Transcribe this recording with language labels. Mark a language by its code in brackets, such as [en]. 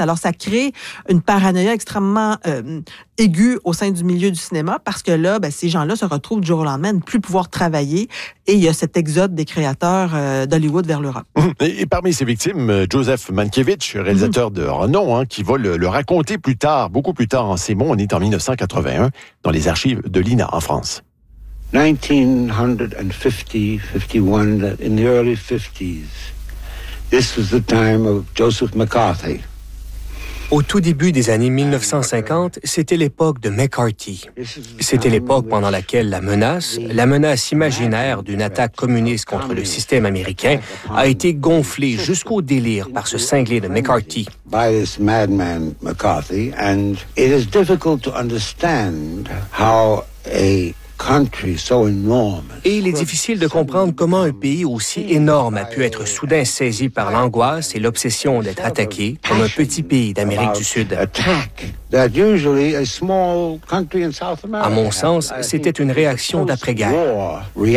[fr] Alors, ça crée une paranoïa extrêmement aiguë au sein du milieu du cinéma parce que là, ben, ces gens-là se retrouvent du jour au lendemain, ne plus pouvoir travailler. Et il y a cet exode des créateurs d'Hollywood vers l'Europe. Et parmi ces victimes, Joseph Mankiewicz, réalisateur de renom, hein, qui va le raconter plus tard, beaucoup plus tard en ses mots. On est en 1981, dans les archives de l'INA en France. [en] 1950-51, in the early 50s, this was the time of Joseph McCarthy. [fr] Au tout début des années 1950, c'était l'époque de McCarthy. C'était l'époque pendant laquelle la menace imaginaire d'une attaque communiste contre le système américain a été gonflée jusqu'au délire par ce cinglé de McCarthy. [en] By this madman McCarthy, and it is difficult to understand how a country so enormous. [fr] Et il est difficile de comprendre comment un pays aussi énorme a pu être soudain saisi par l'angoisse et l'obsession d'être attaqué comme un petit pays d'Amérique du Sud. À mon sens, c'était une réaction d'après-guerre.